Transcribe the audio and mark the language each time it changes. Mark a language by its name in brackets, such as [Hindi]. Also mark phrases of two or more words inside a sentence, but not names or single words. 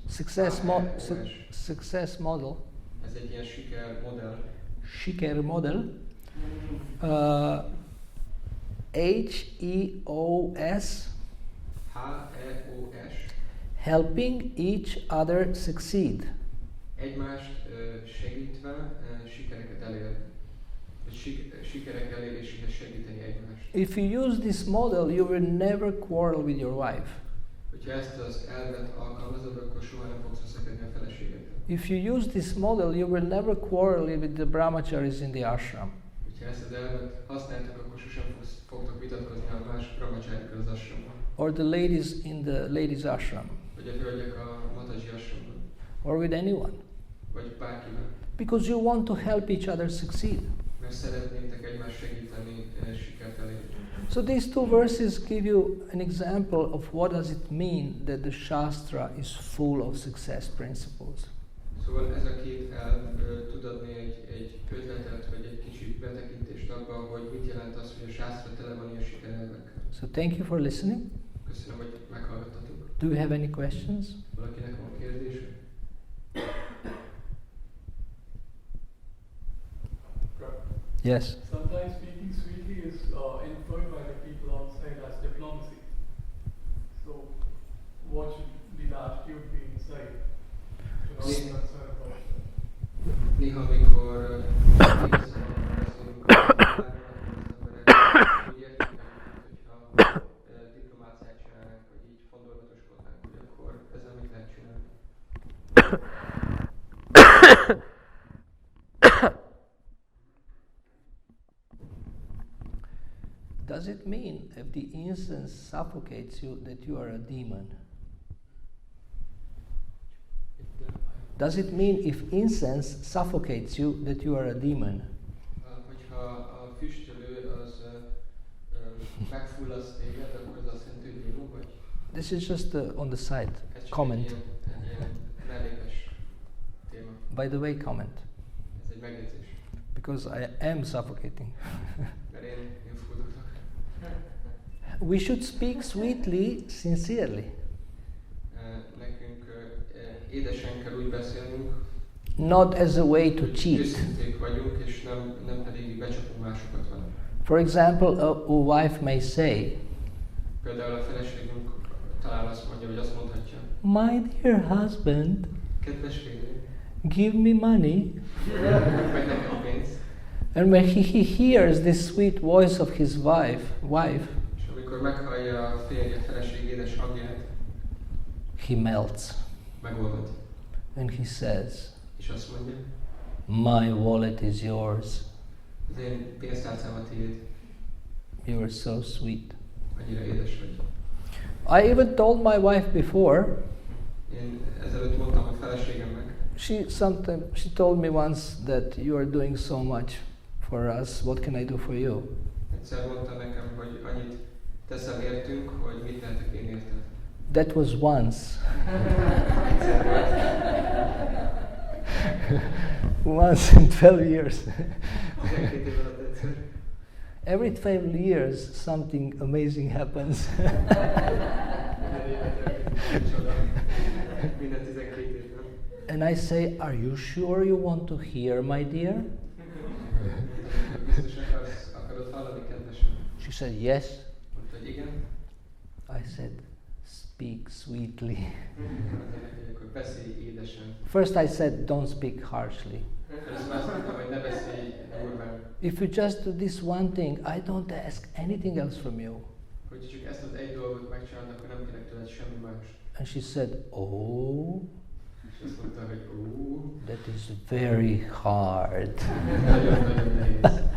[English] Success model. [Hungarian] Ez egy ilyen siker modell. Siker model. HEOS. HEOS. [English] Helping each other succeed. [Hungarian] Egymást segítve sikereket elérni. Sikerek eléréséhez segíteni egymást. [English] If you use this model, you will never quarrel with your wife. [Hungarian] Hogyha ezt az elvet alkalmazod, akkor soha nem fogsz összekedni a feleségeddel. [English] If you use this model, you will never quarrel with the brahmacharis in the ashram. [Hungarian] Hogyha ezt az elvet használtok, akkor sosem fogtok vitatkozni a más brahmacharikkal az ashramban. [English] Or the ladies in the ladies ashram. [Hungarian] Vagy a hölgyek a Mataji ashramban. [English] Or with anyone. [Hungarian] Vagy bárkivel. [English] Because you want to help each other succeed. [Hungarian] Mert szeretnétek egymást segíteni, sikert elérni. [English] So these two verses give you an example of what does it mean that the Shastra is full of success principles. [Hungarian] Szóval ez a két elv tud adni egy ötletet, vagy egy kicsit betekintést abba, hogy mit jelent az, hogy a sásztra tele van ilyen sikerelvekkel. [English] So thank you for listening. [Hungarian] Köszönöm, hogy meghallgattatok. [English] Do you have any questions? [Hungarian] Valakinek van kérdése? [English] Yes. Sometimes speaking sweetly is inferred by the people outside as diplomacy. So, what should be the attitude be inside? To not be concerned about that. [Hungarian] Néha, amikor beszélünk úgy értünk, hogyha diplomáciát csinálnánk, vagy így fondorgatoskodnánk, hogy akkor ezzel mit lehet csinálni. [English] Does it mean if the incense suffocates you that you are a demon? Does it mean if incense suffocates you that you are a demon? [Hungarian] Hogyha a füstölő az megfullaszt téged, akkor az azt jelenti, hogy démon vagy? [English] This is just on the side. [Hungarian] Ez csak [English] Comment. [Hungarian] egy ilyen mellékes téma. [English] By the way, comment. [Hungarian] Ez egy megjegyzés. [English] Because I am suffocating. [Hungarian] Mert én fulladok. [English] We should speak sweetly, sincerely. [Hungarian] Nekünk édesen kell úgy beszélnünk, [English] Not as a way to [Hungarian] hogy [English] cheat. [Hungarian] őszinték vagyunk, és nem pedig becsapunk másokat vele. [English] For example, a wife may say, [Hungarian] Például a feleségünk talán azt mondja, vagy azt mondhatja, [English] My dear husband, [Hungarian] kedves férjem, [English] give me money. [Hungarian] vagy nekem pénzt. [English] And when he hears this sweet voice of his wife, [Hungarian] És amikor meghallja a férje feleség édes hangját, [English] he melts. [Hungarian] megoldod. [English] And he says, [Hungarian] És azt mondja, [English] My wallet is yours. [Hungarian] az én pénztárcám a tiéd, [English] You are so sweet. [Hungarian] annyira édes vagy. [English] I even told my wife before. [Hungarian] Én ezelőtt mondtam a feleségemnek, [English] She told me once that you are doing so much for us. What can I do for you? [Hungarian] egyszer mondta nekem, hogy annyit teszel értünk, hogy mit lehetek én érted. [English] That was once. [Hungarian] Egyszer volt. [English] Once in 12 years. [Hungarian] 12 év alatt egyszer. [English] Every 12 years, something amazing happens. [Hungarian] Minden 12 évben. [English] And I say, Are you sure you want to hear, my dear? [Hungarian] Biztos akarod hallani, kedvesem? [English] She said, Yes. [Hungarian] Mondta, hogy igen. [English] I said, Speak sweetly. [Hungarian] Akkor beszélj édesen. [English] First I said, Don't speak harshly. [Hungarian] Először azt mondtam, hogy ne beszélj durván. [English] If you just do this one thing, I don't ask anything else from you. [Hungarian] Hogy csak ezt az egy dolgot megcsinálod, akkor nem kérek tőled semmi más. [English] And she said, Oh, [Hungarian] És azt mondta, hogy [English] that is very hard. [Hungarian] nagyon-nagyon nehéz.